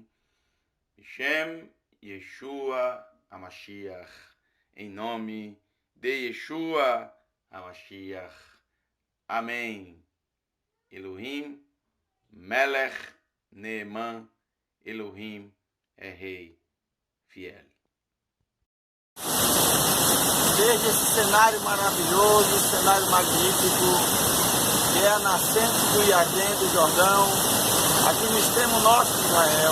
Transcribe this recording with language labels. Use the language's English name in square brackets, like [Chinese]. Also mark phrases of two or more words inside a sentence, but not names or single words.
[Hebrew] שם ישוע המשיח. [Portuguese] Em nome de Yeshua HaMashiach. Amém. [Hebrew] אלוהים מלך נאמן, [Portuguese] Elohim é Rei fiel. Desde esse cenário maravilhoso, cenário magnífico, que é a nascente do Iardém do Jordão, aqui no extremo norte de Israel.